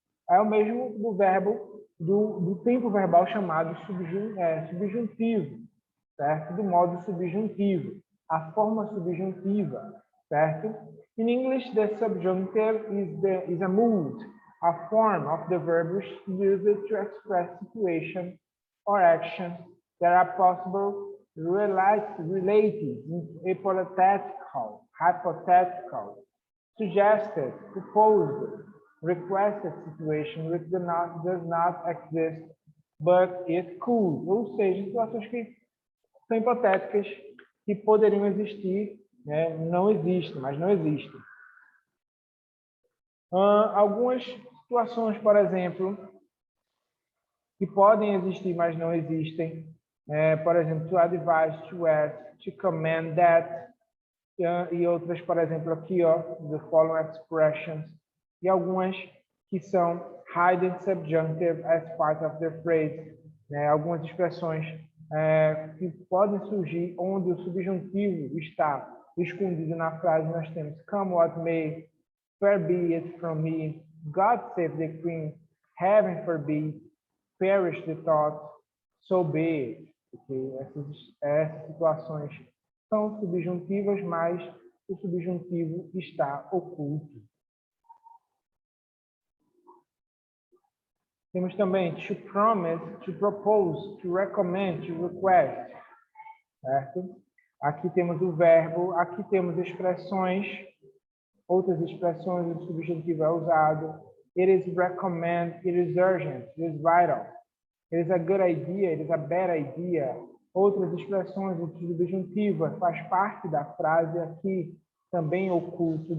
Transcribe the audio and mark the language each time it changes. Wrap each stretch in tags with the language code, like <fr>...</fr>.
<pt>É o mesmo do verbo, do tempo verbal chamado subjuntivo, certo? Do modo subjuntivo, a forma subjuntiva, certo?</pt> <en>In English, the subjunctive is a mood, a form of the verb used to express situation or action There are possible relatives in hypothetical, suggested, proposed, requested situation which does not exist, but it could.</en> <pt>Ou seja, situações que são hipotéticas, que poderiam existir, né? Não existem, mas não existem. Algumas situações, por exemplo, que podem existir, mas não existem. Por exemplo,</pt> <en>to advise, to ask, to command that.</en> <pt>E outras, por exemplo, aqui, ó,</pt> <en>the following expressions.</en> <pt>E algumas que são</pt> <en>hidden subjunctive as part of the phrase.</en> <pt>Algumas expressões que podem surgir onde o subjuntivo está escondido na frase. Nós temos</pt> <en>come what may, far be it from me, God save the Queen, heaven forbid, perish the thought, so be it.</en> <pt>Porque essas situações são subjuntivas, mas o subjuntivo está oculto. Temos também</pt> <en>to promise, to propose, to recommend, to request.</en> <pt>Certo? Aqui temos o verbo, aqui temos expressões, outras expressões, o subjuntivo é usado.</pt> <en>It is recommend, it is urgent, it is vital. It is a good idea, it is a bad idea.</en> <pt>Outras expressões, o subjuntivo faz parte da frase aqui, também oculto.</pt>